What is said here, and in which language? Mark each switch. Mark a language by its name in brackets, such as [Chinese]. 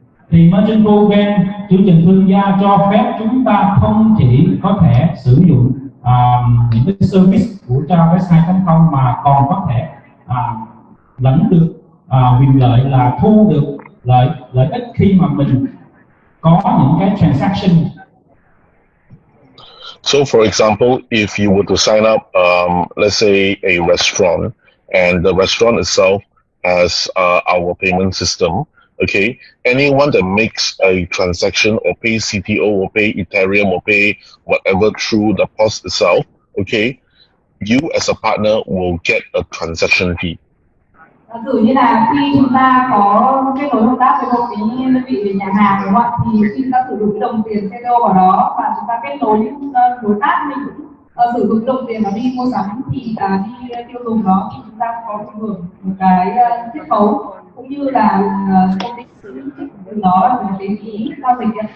[Vietnamese] Thì merchant program, chương trình thương gia cho phép chúng ta không chỉ có thể sử dụng những cái service của Jarvis 2.0 mà còn có thể lãnh được quyền lợi là thu được lợi ích khi mà mình có những cái transaction. [English] So, for example, if you were to sign up, let's say a restaurant, and the restaurant itself has our payment system. Okay, anyone that makes a transaction or pay CTO or pay Etherium or pay whatever through the POS itself, okay, you as a partner will get a transaction fee. [Vietnamese] Giả sử như là khi chúng ta có kết nối hợp tác với một cái đơn vị về nhà hàng đúng không ạ, thì khi chúng ta sử dụng cái đồng tiền CTO vào đó và chúng ta kết nối những đối tác mình sử dụng đồng tiền mà đi mua sắm thì đi tiêu dùng đó, thì chúng ta có được hưởng một cái chiết khấu cũng như là công ty từ đó là một cái phí giao dịch.